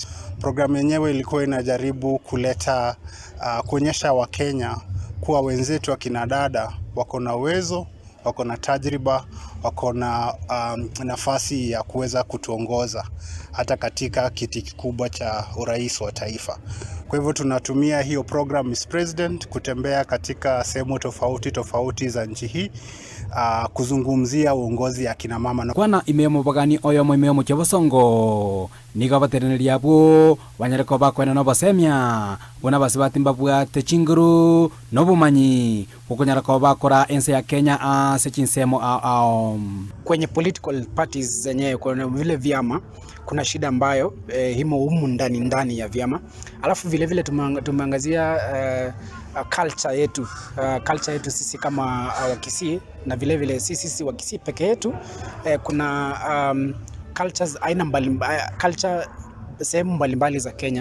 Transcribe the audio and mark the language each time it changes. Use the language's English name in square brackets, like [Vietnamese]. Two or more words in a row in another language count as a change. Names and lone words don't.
[Swahili] Program yenyewe ilikuwa inajaribu kuleta kuonyesha Wakenya kuwa wenzetu wa kina dada wako na uwezo, wako na tajriba, wako na nafasi ya kuweza kutuongoza hata katika kiti kikubwa cha urais wa taifa. Kwa hivyo tunatumia hiyo program Miss President kutembea katika sehemu tofauti za nchi hii kuzungumzia uongozi ya kina mama. [Gusii] Kwana imemo bagani oyo imemo chobosongo niga batereneria abo banyareko bakwena no basemya bona basibati mbabwate chinguru no bumanyi kukunyarako bakora ense ya Kenya ase chinsemo [Swahili] kwenye [English] political parties [Swahili] zenyewe kuna vile vyama kuna shida ambayo himo humu ndani ya vyama. Alafu vile tumeangazia culture yetu sisi kama Wakisii na vile sisi Wakisii peke yetu kuna cultures aina culture sehemu mbalimbali za Kenya.